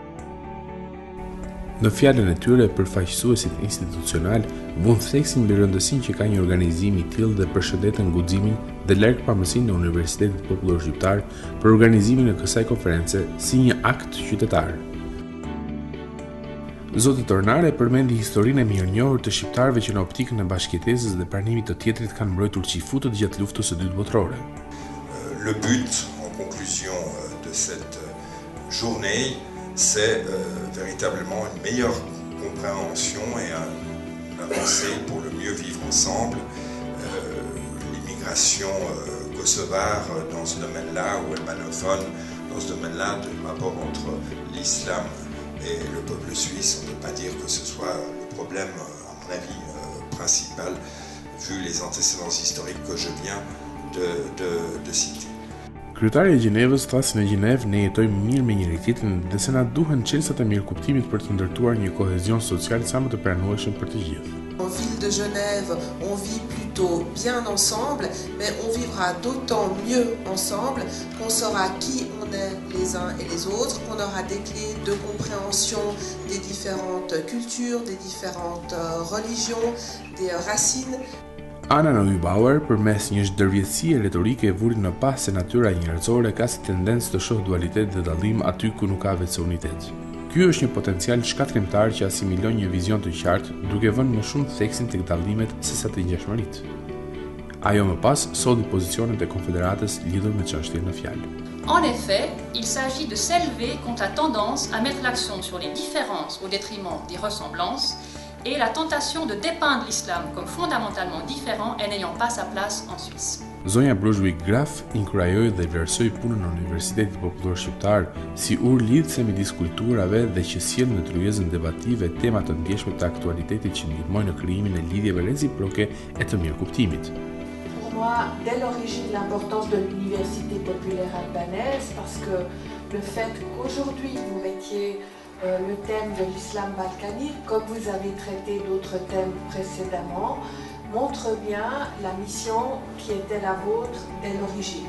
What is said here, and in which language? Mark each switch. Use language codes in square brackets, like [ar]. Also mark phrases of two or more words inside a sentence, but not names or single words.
[sq] Në fjalën e tyre, përfaqësuesit institucional vënë theksin mbi rëndësinë që ka një organizim i tillë dhe përshëndetën guximin dhe largpamësinë e Universitetit Popullor Shqiptar për organizimin e kësaj konference si një akt qytetar. Zoti Tornare përmendi historinë e mirënjohur të shqiptarëve që në optikën e bashkëjetesës dhe pranimit të tjetrit kanë mbrojtur qifutët gjatë luftës së dytë botërore. [fr] Le but, en conclusion de cette journée, c'est véritablement une meilleure compréhension et une avancée pour le mieux vivre ensemble. L'immigration kosovare dans ce domaine-là, ou albanophone dans ce domaine-là, de rapport entre l'islam et le peuple suisse, on ne peut pas dire que ce soit le problème, à mon avis, principal, vu les antécédents historiques que je viens de citer. [sq] Kryetari i Gjenevës tha se në Gjenevë ne jetojmë mirë me njëri-tjetrin dhe se na duhen çelësat e mirëkuptimit për të ndërtuar një kohezion social sa më të pranueshëm për të gjithë. [fr] En ville de Genève, on vit plutôt bien ensemble, mais on vivra d'autant mieux ensemble qu'on saura qui on est les uns et les autres, qu'on aura des clés de compréhension des différentes cultures, des différentes religions, des racines. [sq] Anna Neubauer, përmes një ndërvjetësie retorike, vuri në pas se natyra njerëzore ka si tendencë të shohë dualitet dhe dallim aty ku nuk ka vetëse unitet. Ky është një potencial shkatrimtar që asimilon një vizion të qartë, duke vënë më shumë theksin tek dallimet sesa të ngjashmëritë. Ajo më pas solli pozicionet e Konfederatës lidhur me çështjen në fjalë. [fr] En effet, il s'agit de s'élever contre la tendance à mettre l'accent sur les différences au détriment des ressemblances et la tentation de dépeindre l'islam comme fondamentalement différent et n'ayant pas sa place en Suisse. [sq] Zonja Brunsvik Graf inkurajoi dhe vlerësoi punën e Universitetit Popullor Shqiptar si lidhëse midis kulturave dhe që sjell në tryezën debative tema të ndjeshme të aktualitetit që ndihmojnë në krijimin e lidhjeve reciproke e të mirëkuptimit. [fr] Pour moi, dès l'origine, l'importance de l'université populaire albanaise, parce que le fait qu'aujourd'hui vous mettiez le thème de l'islam balkanique, comme vous avez traité d'autres thèmes précédemment, montre bien la mission qui était la vôtre dès l'origine.